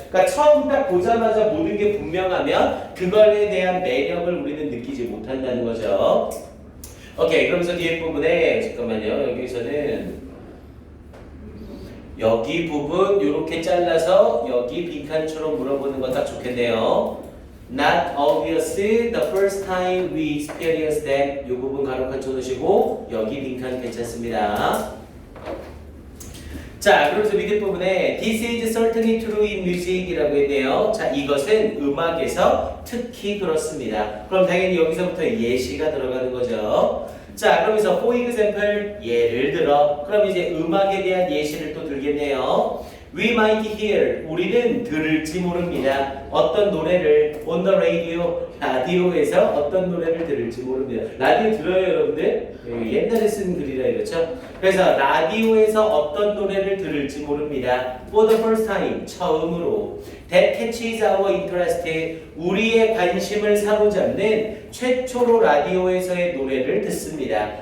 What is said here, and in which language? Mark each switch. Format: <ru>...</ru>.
<ko>그러니까 처음 딱 보자마자 모든 게 분명하면 그걸에 대한 매력을 우리는 느끼지 못한다는 거죠. 오케이, 그러면서 뒤에 부분에 잠깐만요. 여기서는 여기 부분 이렇게 잘라서 여기 빈칸처럼 물어보는 거 딱 좋겠네요.</ko> <en>Not obvious, the first time we experienced them.</en> <ko>이 부분 가로칸 쳐놓으시고 여기 빈칸 괜찮습니다. 자, 그러면서 밑에 부분에</ko> <en>This is certainly true in music</en> <ko>이라고 했네요. 자, 이것은 음악에서 특히 그렇습니다. 그럼 당연히 여기서부터 예시가 들어가는 거죠. 자, 그러면서</ko> <en>for example,</en> <ko>예를 들어. 그럼 이제 음악에 대한 예시를 또 들겠네요.</ko> <en>We might hear.</en> <ko>우리는 들을지 모릅니다. 어떤 노래를</ko> <en>on the radio.</en> <ko>라디오에서 어떤 노래를 들을지 모릅니다. 라디오 들어요, 여러분들? 옛날에 쓴 글이라 이렇죠? 그래서 라디오에서 어떤 노래를 들을지 모릅니다.</ko> <en>For the first time.</en> <ko>처음으로.</ko> <en>That catches our interest.</en> <ko>우리의 관심을 사로잡는 최초로 라디오에서의 노래를 듣습니다.</ko>